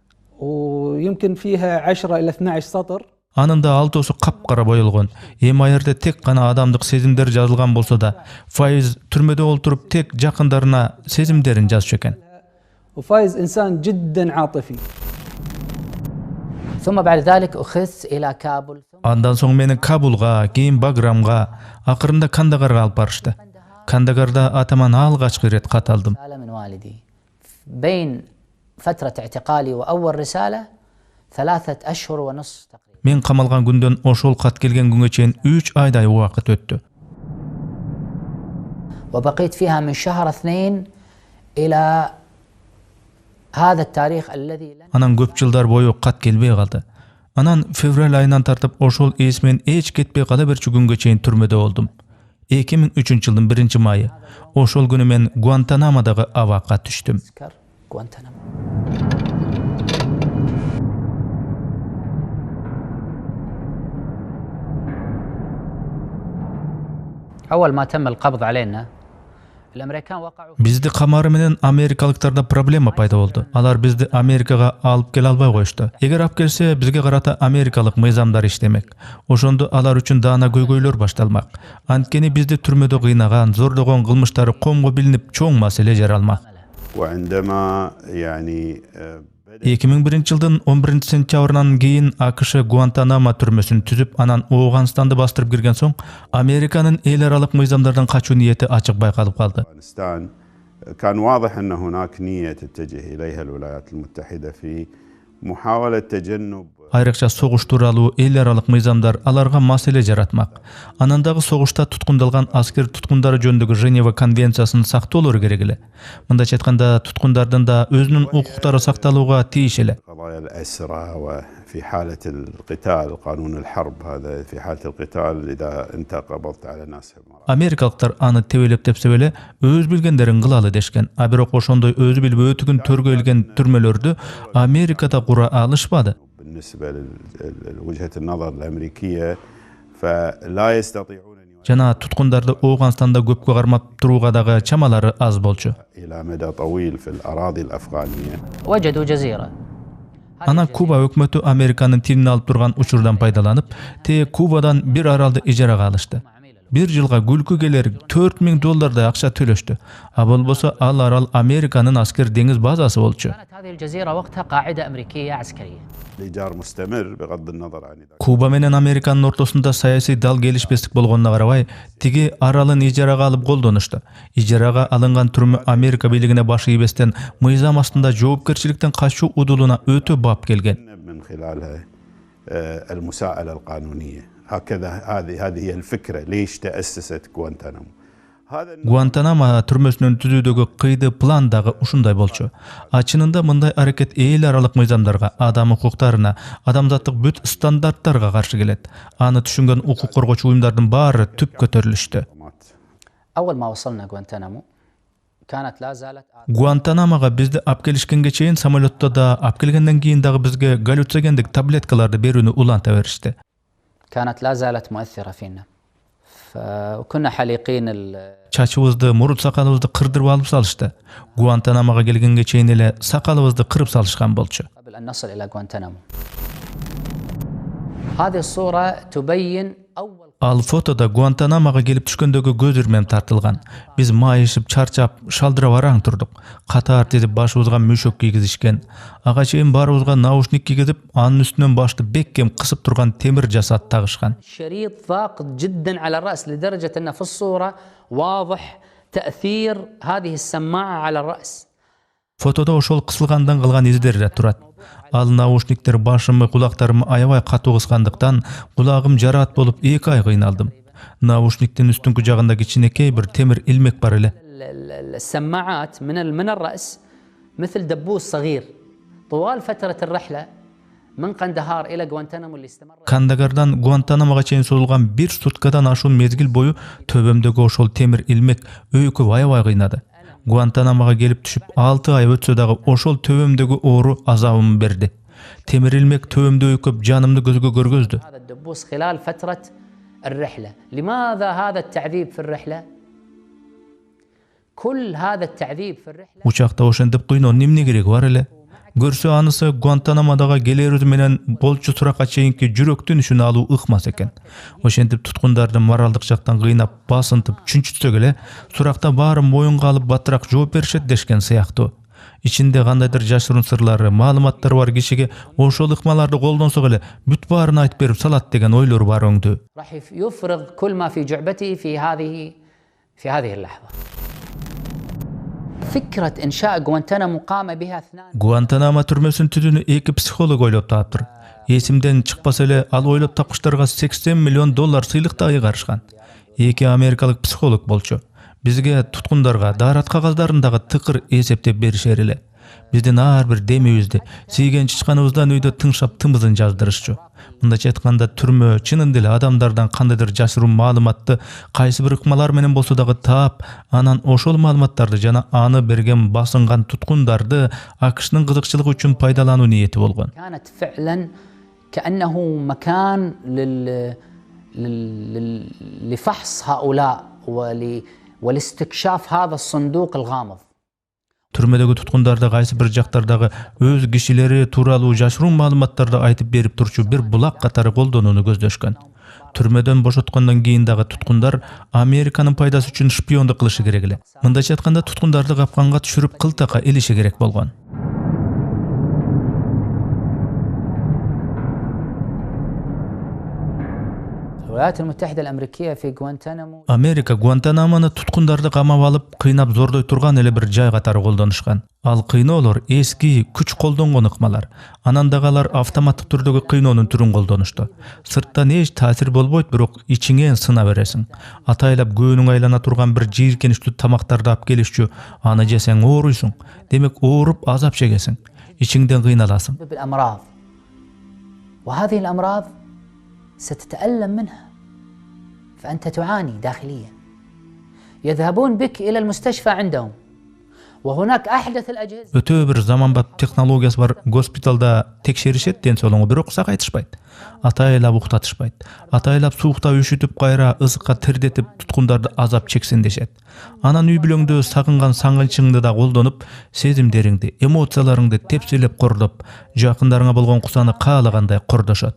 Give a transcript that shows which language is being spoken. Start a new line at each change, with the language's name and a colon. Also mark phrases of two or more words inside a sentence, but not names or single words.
Kyrgyz: Анында алтоосу капкара боёлгон. Эми аерде тек гана адамдык сезимдер жазылган болсо да, Файыз түрмөдө олтуруп тек жакындарына сезимдерин жазчу экен.
Arabic: ثم بعد ذلك أخذت إلى كابول.
Kyrgyz: Андан соң мени Кабулга, кийин Баграмга, акырында Кандагарга алып барышты. Кандагарда атаман алгачкы ирет кат алдым.
Arabic: رسالة من والدي بين فترة اعتقالي وأول رسالة 3 أشهر ونصف تقريبا.
Kyrgyz: Мен камалган күндөн ошол кат келген күнгө чейин 3 айдай убакыт өттү.
Arabic: وبقيت فيها من شهر 2 إلى هذا التاريخ الذي لن
Kyrgyz: Анан көп жылдар бою кат келбей калды. Анан февраль айынан тартып ошол эсмен эч кетпей кала берчү күнгө чейин түрмөдө болдум. 2003-жылдын 1-майы. Ошол күнү мен Гуантанамодагы абакка түштүм.
Arabic: أذكر غوانتنامو. أول ما تم القبض علينا الأمريكان وقعوا
Kyrgyz: Бизди камары менен америкалыктарда проблема пайда болду. Алар бизди Америкага алып келе албай коюшту. Эгер алып келсе, бизге карата америкалык мыйзамдар иштемек. Ошондо алар үчүн даана көйгөйлөр башталмак. Анткени бизди түрмөдө кыйнаган, зордогон кылмыштары комго билинип, чоң маселе жаралмак.
Arabic: وعندما يعني
Kyrgyz: 2001-жылдын 11-сентябрынан кийин АКШ Гуантанамо түрмөсүн түзүп, анан Ооганстанды бастырып кирген соң, Американын эл аралык мыйзамдардан качуу ниети ачык байкалып калды.
Arabic: أفغانستان كان واضح أن هناك نية تتجه إليها الولايات المتحدة في محاولة تجنب
Kyrgyz: Айрыкча согуш тууралуу эл аралык мыйзамдар аларга маселе жаратмак. Анан дагы согушта туткундалган аскер туткундары жөнүндөгү Женева конвенциясын сактоолору керек эле. Мындайча айтканда, туткундардын да өзүнүн укуктары сакталууга тийиш эле.
Arabic: قضايا الأسرى وفي حالة القتال قانون الحرب هذا في حالة القتال إذا أنت قبضت على ناس
Kyrgyz: Америкалыктар аны тебелеп тепсе эле өз билгендерин кылалы дешкен. А бирок ошондой өзү билбей өтүгүн төргөйлгөн түрмөлөрдү Америкада кура алышпады.
Arabic: بالنسبة لوجهة النظر الأمريكية فلا يستطيعون أن
Kyrgyz: Жана туткундарды Ооганстанда көпкө кармап турууга дагы чамалары аз болчу.
Arabic: إلى مدى طويل في الأراضي الأفغانية. وجدوا جزيرة.
Kyrgyz: Анан Куба өкмөтү Американын тилин алып турган учурдан пайдаланып, Кубадан бир аралды ижарага алышты. Bir жылга күлкү келер $4000 акча төлөштү. А болбосо ал арал Американын аскер деңиз базасы болчу.
Arabic: كانت هذه الجزيرة وقتها قاعدة أمريكية عسكرية. الإيجار مستمر بغض النظر عن إذا
Kyrgyz: Куба менен Американын ортосунда саясий дал келишпестик болгонуна карабай, тиги аралын ижарага алып колдонушту. Ижарага алынган түрмө Америка бийлигине баш ийбестен мыйзам астында жоопкерчиликтен качуу удулуна өтө бап келген.
Arabic: من خلالها المساءلة القانونية. هكذا هذه هي الفكرة ليش تأسست غوانتانامو. هذا
Kyrgyz: Гуантанамо түрмөсүнүн түзүүдөгү кыйды план дагы ушундай болчу. Чынында мындай аракет эл аралык мыйзамдарга, адам укуктарына, адамзаттык бүт стандарттарга каршы келет. Аны түшүнгөн укук коргоочу уюмдардын баары түп көтөрүлүштү.
Arabic: أول ما وصلنا غوانتنامو كانت لا زالت
Kyrgyz: Гуантанамога бизди алып келишкенге чейин самолетто да, алып келгенден кийин дагы бизге галлюциногендик таблеткаларды берүүнү уланта беришти.
Arabic: كانت لا زالت مؤثرة فينا. فكنا حليقين
Kyrgyz: Чачыбызды, мурут сакалыбызды кырдырып алып салышты. Гуантанамога келгенге чейин эле сакалыбызды кырып салышкан болчу.
Arabic: قبل أن نصل إلى غوانتنامو. هذه الصورة تبين أول
Kyrgyz: Ал фотода Гуантанамога келип түшкөндөгү көз ирмем тартылган. Биз майышып, чарчап, шалдырап араң турдук. Катар тизип башыбызга мөшөк кийгизишкен. Ага чейин баарыбызга наушник кийгизип, анын үстүнөн башты беккем кысып турган темир жасат тагышкан.
Arabic: شريط ضاق جدا على الرأس لدرجة أن في الصورة واضح تأثير هذه السماعة على الرأس.
Kyrgyz: Фотодо ошол кысылгандан калган издер да турат. Ал наушниктер башымы, кулактарымы аябай катуу кыскандыктан кулагым жараат болуп 2 ай кыйналдым. Наушниктин үстүнкү жагында кичинекей бир темир илмек бар эле.
Arabic: السماعات من الرأس مثل دبوس صغير. طوال فترة الرحلة من قندهار إلى غوانتنامو اللي استمر
Kyrgyz: Кандагардан Гуантанамога чейин созулган 1 суткадан ашуун мезгил бою төбөмдөгү ошол темир илмек өйкүп аябай кыйнады. Гуантанамога келип түшүп 6 ай өтсө дагы ошол төбөмдөгү оору азабын берди. Темир илмек төбөмдө өйкүп жанымды көзгө көргөздү.
Arabic: هذا الدبوس خلال فترة الرحلة. لماذا هذا التعذيب في الرحلة؟ كل هذا التعذيب في الرحلة
Kyrgyz: Учакта ошентип кыйноонун эмне кереги бар эле? Көрсө анысы Гуантанамодагы келерүбүз менен болчу суракка чейинки жүрөктүн ишин алуу ыкмас экен. Ошентип туткундарды моралдык жактан кыйнап, басынтып, чүнчүтсөк эле, суракта баарын моюнга алып баттыраак жооп беришет дешкен сыяктуу. ичинде кандайдыр жашыруун сырлары, маалыматтары бар кишиге ошол ыкмаларды колдонсок эле бүт баарын айтып берип салат деген ойлор бар өңдү.
Arabic: راح يفرغ كل ما في جعبته في هذه اللحظة. فكرة إنشاء غوانتانامو قام بها اثنان.
Kyrgyz: Гуантанамо түрмөсүн түзүүнү эки психолог ойлоп таптыр. Эсимден чыкпаса эле ал ойлоп тапкычтарга $80 миллион сыйлык да кайгарышкан. Эки америкалык психолог болчу. Бизге туткундарга дарат кагаздарын тыкыр эсептеп беришер эле. Биздин ар бир демибизди, сийген чычканыбыздан үйдө тыңшап тымызын жаздырышчу. Мындайча айтканда түрмө чынында эле адамдардан кандайдыр жашыруун маалыматты кайсы бир ыкмалар менен болсо дагы таап, анан ошол маалыматтарды жана аны берген басынган туткундарды АКШнын кызыкчылыгы үчүн пайдалануу ниети болгон.
Arabic: كانت فعلا كأنه مكان لفحص هؤلاء ولاستكشاف هذا الصندوق الغامض.
Kyrgyz: Түрмөдөгү туткундарды кайсы бир жактардагы өз кишилери тууралуу жашыруун маалыматтарды айтып берип турчу бир булак катары колдонууну көздөшкөн. Түрмөдөн бошоткондон кийин дагы туткундар Американын пайдасы үчүн шпиондук кылышы керек эле. Мындайча айтканда туткундарды капканга түшүрүп кылтакка илиши керек болгон.
Arabic: الولايات المتحدة الأمريكية في غوانتانامو.
Kyrgyz: Америка Гуантанамону туткундарды камап алып, кыйнап зордой турган эле бир жай катары колдонушкан. Ал кыйноолор эски күч колдонгон ыкмалар. Анан дагы алар автоматтык түрдөгү кыйноонун түрүн колдонушту. Сырттан эч таасир болбойт, бирок ичиңен сына бересиң. Атайлап көөнүң айлана турган бир жийиркеничтүү тамактарды алып келишчү. Аны жесең ооруйсуң. Демек ооруп азап чегесиң. Ичиңден кыйналасың.
Arabic: بالأمراض. وهذه الأمراض ستتألم منها. فأنت تعاني داخليا. يذهبون بك إلى المستشفى عندهم. وهناك أحدث الأجهزة.
Kyrgyz: Өтө бир заманбап технологиясы бар госпиталда текшеришет ден соолуңу, бирок сагайтышпайт. Атайлап уктатышпайт. Атайлап суукта үшүтүп кайра ызыкка тирдетип туткундарды азап чексин дешет. Анан үй бүлөңдө сагынган сагынчыңды да колдонуп, сезимдериңди, эмоцияларыңды тепселеп кордоп, жакындарыңа болгон кусаны каалагандай кордошот.